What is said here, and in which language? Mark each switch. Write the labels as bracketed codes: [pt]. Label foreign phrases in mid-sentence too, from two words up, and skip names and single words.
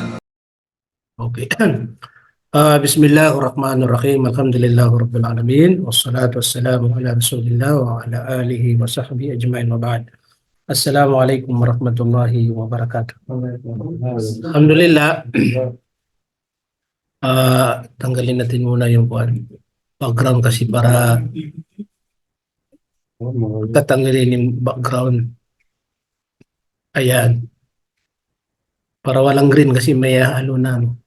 [en] Okay. [ar] بسم الله الرحمن الرحيم. الحمد لله رب العالمين. والصلاة والسلام على رسول الله وعلى آله وصحبه أجمعين وبعد. السلام عليكم ورحمة الله وبركاته. Alhamdulillah. [tl] Tanggalin natin muna yung background kasi para tatanggalin yung background. Ayan. Para walang green kasi may halo na.